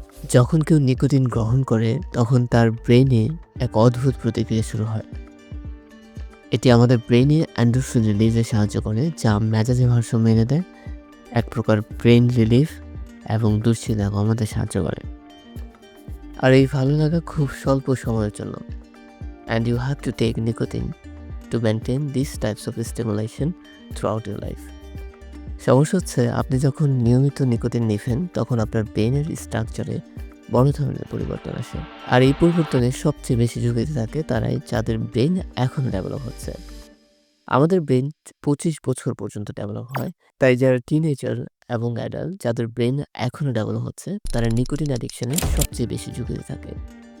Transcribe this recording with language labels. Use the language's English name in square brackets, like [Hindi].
[Bangla] যখন কেউ নিকোটিন গ্রহণ করে তখন তার ব্রেনে এক অদ্ভুত প্রতিক্রিয়া শুরু হয়। এটি আমাদের ব্রেনে এন্ডোরফিন রিলিজে সাহায্য করে, যা মেজাজে ভারসাম্য এনে দেয়, এক প্রকার ব্রেন রিলিফ এবং দুশ্চিন্তা কমাতে সাহায্য করে। আর এই ভালো লাগা খুব স্বল্প সময়ের জন্য। [English] And you have to take nicotine to maintain these types of stimulation throughout your life. [Bangla] সমস্যা হচ্ছে, আপনি যখন নিয়মিত নিকোটিন নিবেন তখন আপনার ব্রেনের স্ট্রাকচারে বড় ধরনের পরিবর্তন আসে। আর এই পরিবর্তনে সবচেয়ে বেশি ঝুঁকিতে থাকে তারাই যাদের ব্রেন এখনও ডেভেলপ হচ্ছে। আমাদের ব্রেন 25 বছর পর্যন্ত ডেভেলপ হয়, তাই যারা টিনেজার এবং অ্যাডাল্ট যাদের ব্রেন এখনও ডেভেলপ হচ্ছে তারা নিকোটিন অ্যাডিকশনে সবচেয়ে বেশি ঝুঁকিতে থাকে।